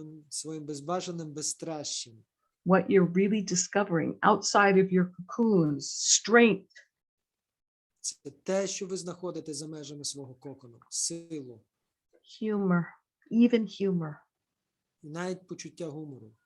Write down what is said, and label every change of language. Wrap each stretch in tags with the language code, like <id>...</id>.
<uk>своїм безбашеним безстращем.</uk> <en>what you're really discovering outside of your cocoons, strength,</en> <uk>Це те, що ви знаходите за межами свого кокону, силу</uk> <en>humor, even humor.</en> <uk>і навіть почуття гумору.</uk>